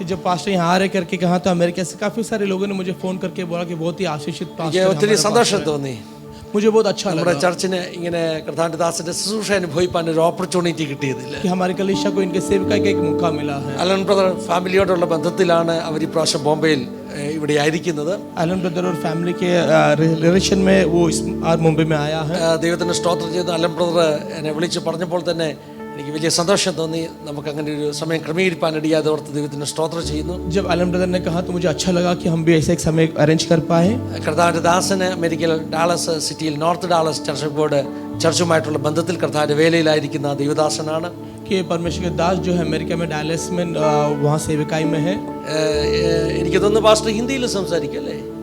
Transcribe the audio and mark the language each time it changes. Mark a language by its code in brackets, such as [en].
[hi] जब पास्टर यहाँ आ रहे करके कहा तो अमेरिका से काफी सारे लोगों ने मुझे फोन करके बोला कि बहुत ही आशीषित पास्टर है. [ml] ഒത്തിരി സന്തോഷം തോന്നി. [hi] मुझे बहुत अच्छा [ml] നമ്മുടെ [hi] लगा [ml] ചർച്ചിന് ഇങ്ങനെ കർത്താവിന്റെ ദാസന്റെ ശുശ്രൂഷ അനുഭവിക്കാൻ ഒരു ഓപ്പർച്യൂണിറ്റി കിട്ടിയതില്ല. [hi] कि हमारे कलीसिया को इनके सेवकाई का एक मौका मिला है. [ml] അലൻ ബ്രദർ ഫാമിലിയോടുള്ള ബന്ധത്തിലാണ് അവർ ഈ പ്രാവശ്യം ബോംബെയിൽ ഇവിടെ ആയിരിക്കുന്നത്. [hi] एलन ब्रदर और फैमिली के रिलेशन में वो मुंबई में आया है. [ml] ദൈവത്തിന് സ്തോത്രം ചെയ്തു. അലൻ ബ്രദർ എന്നെ വിളിച്ച് പറഞ്ഞപ്പോൾ തന്നെ എനിക്ക് വലിയ സന്തോഷം തോന്നി. നമുക്ക് അങ്ങനെ ഒരു സമയം ക്രമീകരിക്കാൻ ഇടയാതെ ഓർത്ത് ദൈവത്തിന് സ്തോത്രം ചെയ്യുന്നു. [hi] जब एलन ब्रदर ने कहा तो मुझे अच्छा लगा कि हम भी ऐसे एक समय अरेंज कर पाए. [ml] കർത്താവിന്റെ ദാസന് അമേരിക്കയിൽ ഡാലസ് സിറ്റിയിൽ നോർത്ത് ഡാലസ് ചർച്ച് ബോർഡ് ചർച്ചുമായിട്ടുള്ള ബന്ധത്തിൽ കർത്താവിന്റെ വേലയിലായിരിക്കുന്ന ദൈവദാസനാണ്. [hi] कि परमेश्वर के दास जो है अमेरिका में डालस में वहाँ सेवकाई में है. [ml] എനിക്ക് തോന്നുന്നു പാസ്റ്റർ ഹിന്ദിയിൽ സംസാരിക്കല്ലേ?